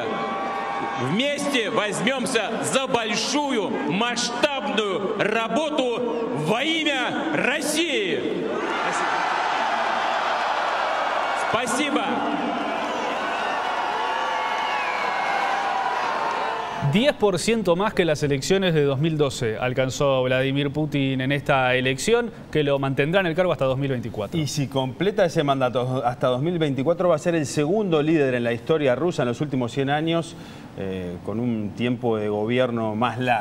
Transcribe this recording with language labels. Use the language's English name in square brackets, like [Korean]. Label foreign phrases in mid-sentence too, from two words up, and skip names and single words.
[Russian] Вместе возьмемся за большую масштабную работу во имя России. Спасибо. [Spanish] 10% más que las elecciones de 2012 alcanzó Vladimir Putin en esta elección, que lo mantendrá en el cargo hasta 2024. Y si completa ese mandato hasta 2024, va a ser el segundo líder en la historia rusa en los últimos 100 años, con un tiempo de gobierno más largo.